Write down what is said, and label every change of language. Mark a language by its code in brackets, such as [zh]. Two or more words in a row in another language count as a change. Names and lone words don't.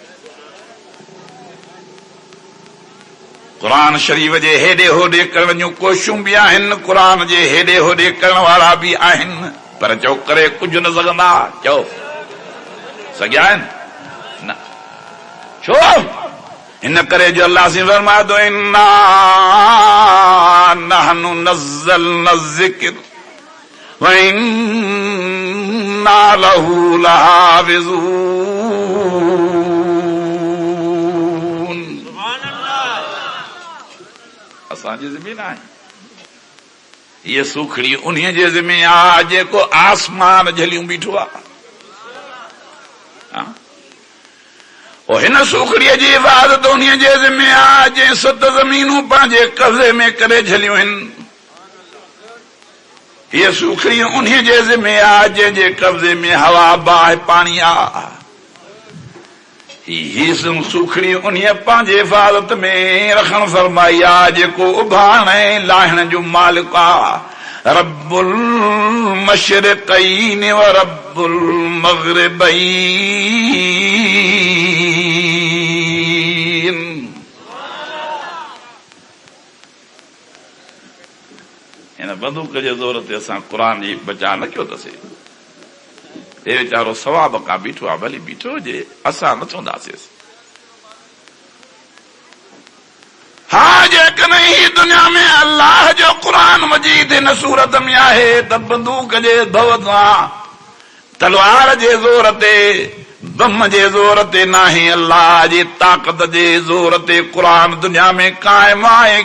[sd] क़ुर शरीफ़ जे हेॾे होॾे करण जूं कोशिशूं बि आहिनि, क़ुर जे हेॾे होॾे करण वारा बि आहिनि, पर चओ करे कुझु न सघंदा। चओ सघिया आहिनि न, छो? हिन करे जो अल्लाह से फरमाए थो [ar] إنا نحن نزلنا الذكر وإنا له لحافظون. [sd] असांजी ज़मीन आहे, ये सूखड़ी उन्हीअ जे ज़िमे आहे जेको आसमान झलियूं बीठो आहे। हिन सूखड़ीअ जी हिफ़ाज़त उन्हीअ जे ज़िमे आहे जंहिं 7 ज़मीनूं पंहिंजे कब्ज़े में करे झलियूं आहिनि। हीअ सूखड़ी उन्हीअ जे ज़िमे आहे जंहिंजे कब्ज़े में हवा बाहि पाणी आहे। ही सूखड़ी उन्हीअ पंहिंजे हिफ़ाज़त में रखण फरमाई आहे जेको उभारण ऐं लाहिण जो मालिक आहे। [ar] رب المشرقين ورب المغربين. [sd] हिन बंदूक जे ज़ोर ते असां क़ुर जी बचा न कयो अथसीं। हे वीचारो सवाब खां बीठो आहे, भली बीठो हुजे, असां न चवंदासीं। हा जेकॾहिं ही दुनिया में अल्लाह जो क़ुर मजीद हिन सूरत में आहे त बंदूक जे भवतां तलवार जे ज़ोर ते बम जे ज़ोर ते नाहे, अल्लाह जी ताक़त जे ज़ोर ते क़ुर दुनिया में क़ाइम आहे।